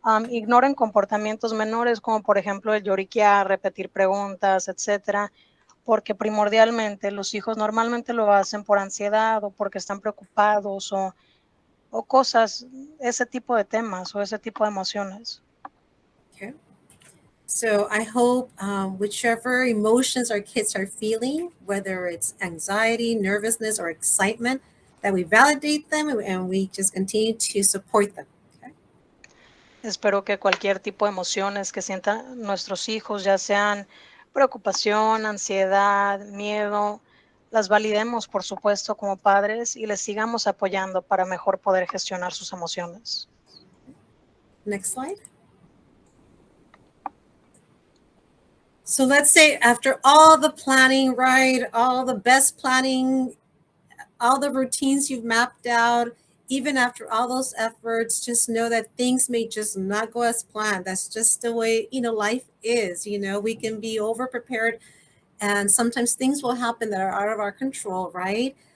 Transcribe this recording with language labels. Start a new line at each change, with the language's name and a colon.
Spanish: Ignoren comportamientos menores como por ejemplo el lloriquear, repetir preguntas, etcétera, porque primordialmente los hijos normalmente lo hacen por ansiedad o porque están preocupados o cosas, ese tipo de temas o ese tipo de emociones.
English: Okay. So I hope whichever emotions our kids are feeling, whether it's anxiety, nervousness, or excitement, that we validate them and we just continue to support them.
Spanish: Espero que cualquier tipo de emociones que sientan nuestros hijos, ya sean preocupación, ansiedad, miedo, las validemos, por supuesto, como padres y les sigamos apoyando para mejor poder gestionar sus emociones.
English: Next slide. So let's say after all the planning, right, all the best planning, all the routines you've mapped out, even after all those efforts, just know that things may just not go as planned. That's just the way, life is. We can be over prepared, and sometimes things will happen that are out of our control, right?